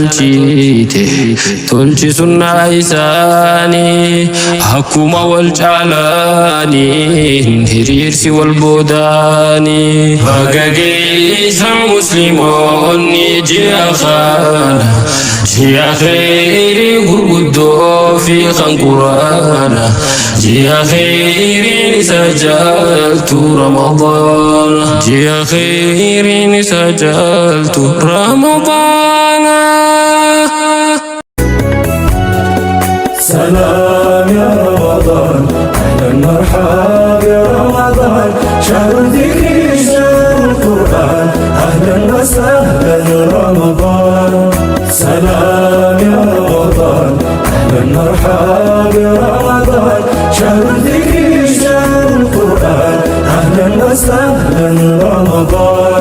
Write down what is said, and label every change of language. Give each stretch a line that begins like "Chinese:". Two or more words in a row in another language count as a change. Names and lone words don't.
Oromo: tolchi sunnaa isaani akkuma wal caalaani hiriirsi wal boodaani bagageessa musliimoonni ji'a kana ji'a khayrii gurguddoo fi kan quraana ji'a khayriin isa jaaltu ramadaana ji'a khayriin isa jaaltu ramadaana.
Arabic: سلام يا رمضان أهلا مرحبا يا رمضان شهر الذكر شهر القرآن أهلا وسهلا رمضان سلام يا رمضان أهلا مرحبا يا رمضان شهر الذكر شهر القرآن أهلا وسهلا رمضان